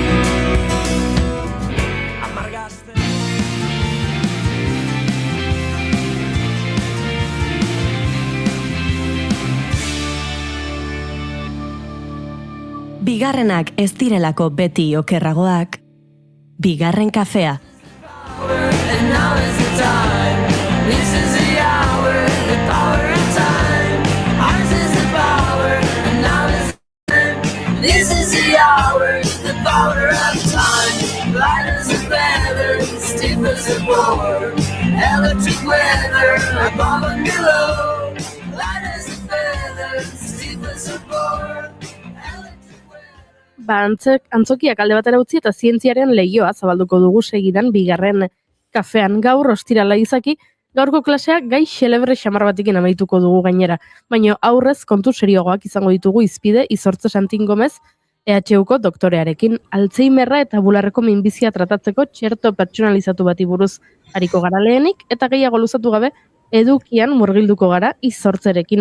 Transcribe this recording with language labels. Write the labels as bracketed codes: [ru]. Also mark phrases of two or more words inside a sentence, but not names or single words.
[eu] Bigarrenak ez direlako beti okerragoak, bigarren kafea. [en] And now is the time. This is the hour, the power of time. Ours is the power, and now is the time. This is the hour, the power of time. Light as a feather, stiff as a board. Electric weather, above and below. Light as a feather, stiff as a board. [eu] Antzokiak alde batera utzi eta zientziaren lehioa zabalduko dugu segidan bigarren kafean gaur ostirala izaki, gaurko klasea gai xelebre xamar batekin amaituko dugu gainera, baina aurrez kontu serioagoak izango ditugu izpide Izortze Santin Gomez EHUko doktorearekin, Alzheimerra eta bularreko minbizia tratatzeko txerto pertsonalizatu bati buruz hariko gara lehenik, eta gehiago luzatu gabe edukian murgilduko gara Izortzerekin.